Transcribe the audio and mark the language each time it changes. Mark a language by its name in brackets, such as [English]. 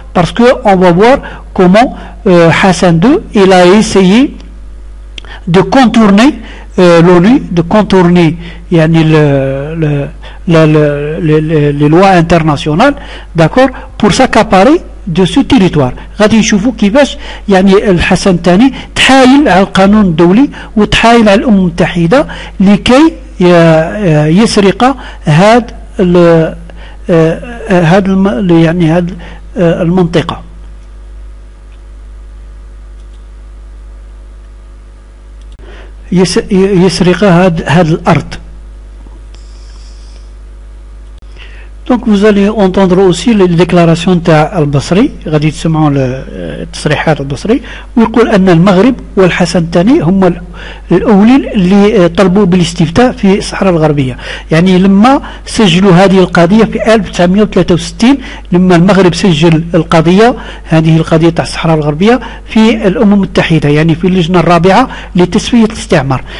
[French] Parce qu'on va voir comment Hassan II il a essayé de contourner l'ONU, de contourner les lois internationales, d'accord, pour s'accaparer de ce territoire. [Arabic] غادي نشوفوا كيفاش يعني الحسن الثاني تحايل على القانون الدولي وتحايل على الأمم المتحدة لكي يسرق هذا المنطقة. يسرق هذا الأرض. [French] Donc vous allez entendre aussi les déclarations [Arabic] تاع [French] البصري. [Arabic] غادي تسمعوا التصريحات البصري ويقول أن المغرب والحسن الثاني هم الأولين اللي طلبوا بالاستفتاء في الصحراء الغربية. يعني لما سجلوا هذه القضية في 1963 لما المغرب سجل القضية هذه القضية تاع الصحراء الغربية في الأمم المتحدة يعني في اللجنة الرابعة لتسوية الاستعمار.